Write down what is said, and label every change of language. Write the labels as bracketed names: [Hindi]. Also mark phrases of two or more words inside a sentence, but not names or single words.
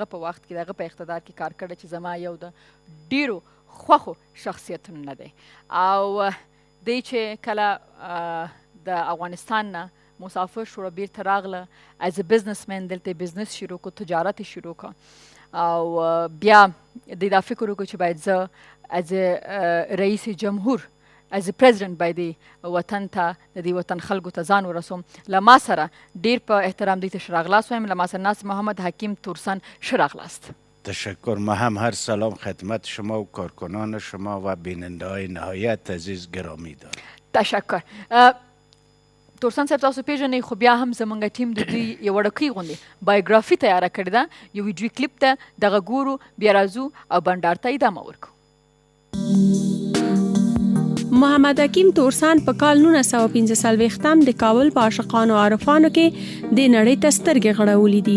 [Pashto] په وخت کې دغه په اقتدار کې کار کړی چې زما یو د ډیرو خوښو شخصیتونو نه دی او دی چې کله د افغانستان نه مسافر شو را بیرته راغله از بزنس مین دلته بزنس شروع کو تجارت شروع کو او بیا دی دا فکر وکړو چې باید زه از رئیس جمهور از پریزیدنت باید وطن ته د دې وطن خلکو ته ځان ورسوم له ما سره ډیر په احترام دوی ته ښه راغلاست وایم له ما سره ناست محمد حکیم تورسن ښه راغلاست [Persian] تشکر. ما هم هر سلام خدمت شما و کارکنان شما و بیننده های نهایت عزیز گرامی دارم. تشکر. [Pashto] تورسن صاحب تاسو پیژنئ خو بیا هم زموږ ټیم د دوی یو وړوکۍ غوندې بایوګرافي تیاره کړې ده یو ویډیو کلیپ ته دغه ګورو بیا راځو او بنډار ته ادامه ورکړو. محمد حکیم تورسن په کال 1945 د کابل په عاشقانو عارفانو کې د نړۍ ته سترګې غړولې دي.